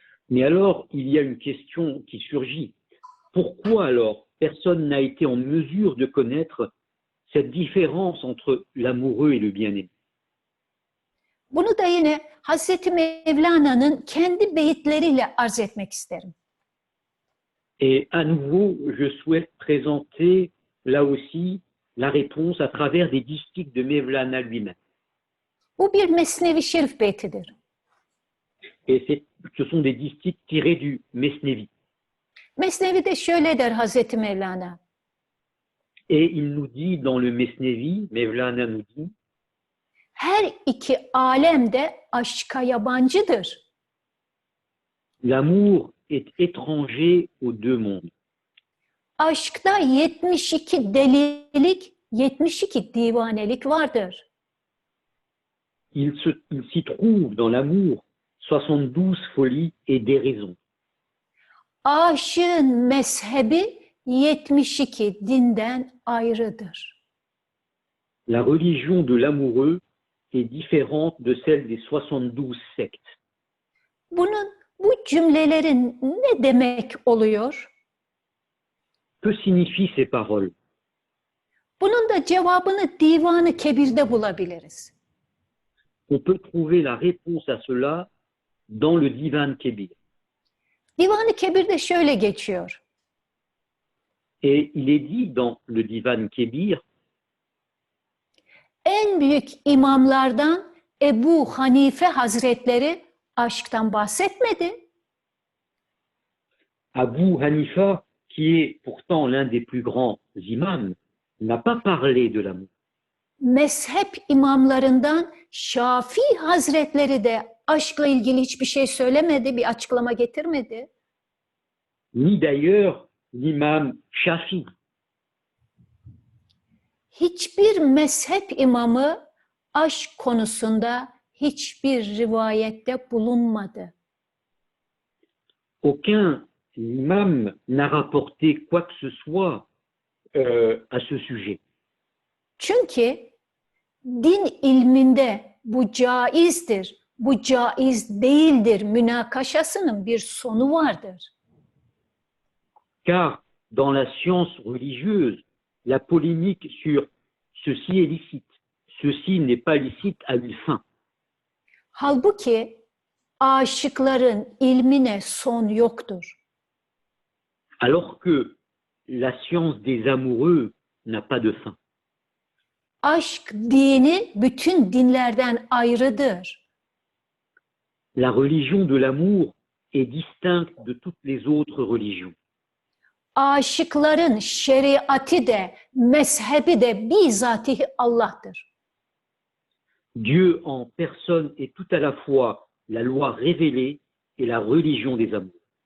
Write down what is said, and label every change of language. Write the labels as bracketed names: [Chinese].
[French] Mais alors, il y a une question qui surgit. Pourquoi alors personne n'a été en mesure de connaître cette différence entre l'amoureux et le bien-aimé? [Turkish] Bunu da yine Hazreti Mevlana'nın kendi beyitleriyle arz etmek isterim. [French] Et à nouveau, je souhaite présenter là aussi la réponse à travers des distiques de Mevlana lui-même. [Turkish] Bu bir Mesnevi Şerif beytidir. [French] Et ce sont des distiques tirés du Mesnevi. [Turkish] Mesnevi'de şöyle der Hazreti Mevlana. [French] Et il nous dit dans le Mesnevi, Mevlana nous dit, [Turkish] Her iki alem de aşka yabancıdır. [French] l'amour est étranger aux deux mondes. [Turkish] Aşkta 72 delilik, 72 divanelik vardır. [French] Il s'y trouve dans l'amour 72 folies et déraisons. [Turkish] Aşığın mezhebi 72 dinden ayrıdır. [French] La religion de l'amoureux est différente de celle des 72 sectes. [Turkish] Bu cümlelerin ne demek oluyor? [French] Que signifient ces paroles? [Turkish] Bunun da cevabını Divan-ı Kebir'de bulabiliriz. [French] On peut trouver la réponse à cela dans le Divan Kebir. [Turkish] Divan-ı Kebir'de şöyle geçiyor. [French] Et il est dit dans le Divan Kebir, [Turkish] En büyük imamlardan Ebu Hanife Hazretleri aşktan bahsetmedi. [French] Abu Hanifa, qui est pourtant l'un des plus grands imams, n'a pas parlé de l'amour. [Turkish] Mezhep imamlarından Şafii Hazretleri de aşkla ilgili hiçbir şey söylemedi, bir açıklama getirmedi. [French] Ni d'ailleurs l'imam Shafi. [Turkish] Hiçbir mezhep imamı aşk konusunda hiçbir rivayette bulunmadı. [French] Aucun imam n'a rapporté quoi que ce soit à ce sujet. [Turkish] Çünkü din ilminde bu caizdir, bu caiz değildir münakaşasının bir sonu vardır. [French] Car dans la science religieuse, la polémique sur ceci est licite, ceci n'est pas licite a une fin. [Turkish] Halbuki aşıkların ilmine son yoktur. [French] Alors que la science des amoureux n'a pas de fin. [Turkish] Aşk dini bütün dinlerden ayrıdır. [French] La religion de l'amour est distincte de toutes les autres religions. [Turkish] Aşıkların şeriatı da, mezhebi de bizatihi Allah'tır. [French] Dieu en personne est tout à la fois la loi révélée et la religion des amours.